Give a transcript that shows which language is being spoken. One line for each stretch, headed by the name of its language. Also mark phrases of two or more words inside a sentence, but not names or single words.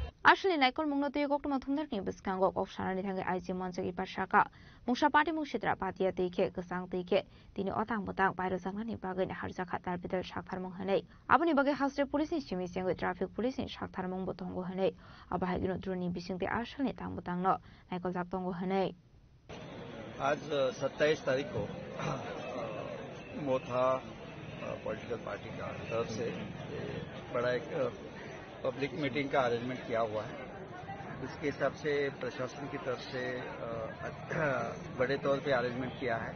Kok Borok: Asli naikol mungno tuyo kok thumdar ni biskango kok sanani thangai aiji monjagi pasaka mungsa party mungsidra patia tike kesang tike tini otang botang bayro sangnani bagai ni harja khatar bidal sakthar mung hanai aboni bagai hasre police ni simi sengoi
English: traffic police
Kok Borok: ni sakthar mung botongo hanai abahai gino droni bisingte asli tang botang no naikol jak tongo hanai
Hindi: आज 27 तारीख को मोथा
English: political party
Hindi: का तरफ से बड़ा एक
English: public meeting
Hindi: का अरेंजमेंट किया हुआ है। इसके हिसाब से प्रशासन की तरफ से बड़े तौर पे अरेंजमेंट किया है।